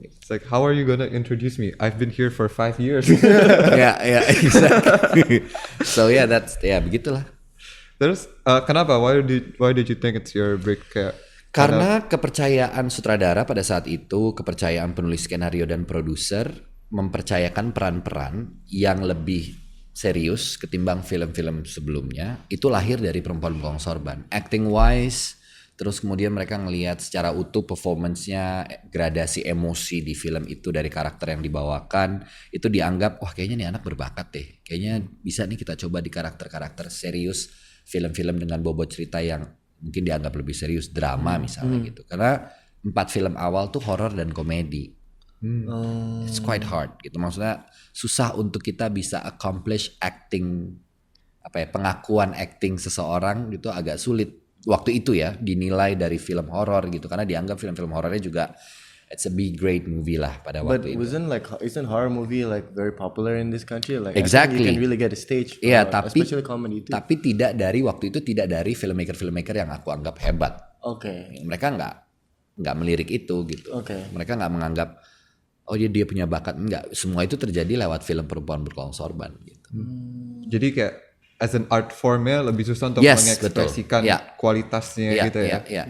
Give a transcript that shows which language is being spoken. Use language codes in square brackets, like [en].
[en] It's like, how are you gonna introduce me? I've been here for 5 years. Ya, exactly. [id] So begitulah. Terus kenapa? [en] Why did you think it's your break? [id] Karena kepercayaan sutradara pada saat itu, kepercayaan penulis skenario dan produser mempercayakan peran-peran yang lebih serius ketimbang film-film sebelumnya. Itu lahir dari Perempuan Berkalung Sorban. Acting wise, terus kemudian mereka ngelihat secara utuh performance-nya, gradasi emosi di film itu dari karakter yang dibawakan, itu dianggap wah kayaknya nih anak berbakat deh. Kayaknya bisa nih kita coba di karakter-karakter serius. Film-film dengan bobot cerita yang mungkin dianggap lebih serius, drama misalnya gitu. Karena 4 film awal tuh horor dan komedi. [en] It's quite hard [id] gitu. Maksudnya susah untuk kita bisa accomplish acting, pengakuan acting seseorang gitu agak sulit. Waktu itu ya dinilai dari film horor gitu. Karena dianggap film-film horornya juga [en] it's a big great movie [id] lah pada waktu itu. [en] But isn't horror movie like very popular in this country? Like exactly. I think you can really get a stage. [id] Iya, tapi [en] especially comedy too. [id] Tapi tidak dari filmmaker yang aku anggap hebat. Oke. Mereka nggak melirik itu gitu. Oke. Mereka nggak menganggap dia punya bakat, enggak. Semua itu terjadi lewat film Perempuan Berkalung Sorban gitu. Jadi kayak [en] as an art [id] formnya lebih susah untuk mengekspresikan kualitasnya gitu ya.